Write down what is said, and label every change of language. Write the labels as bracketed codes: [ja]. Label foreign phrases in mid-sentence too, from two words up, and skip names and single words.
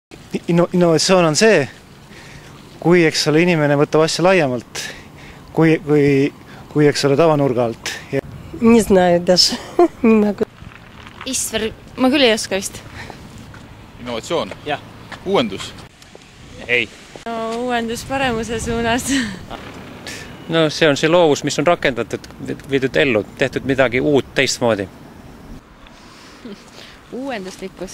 [et] Innovatsioon on see, kui eks ole inimene võtab asja laiemalt, kui eks ole tavanurga alt. [ru] Не знаю даже. Не могу. [et] Istver, ma küll ei oska vist. Innovatsioon? Jah. Uuendus? Ei. No, uuendus paremuse suunas. No see on see loovus, mis on rakendatud, viidud ellu, tehtud midagi uut teistmoodi. Uuenduslikkus.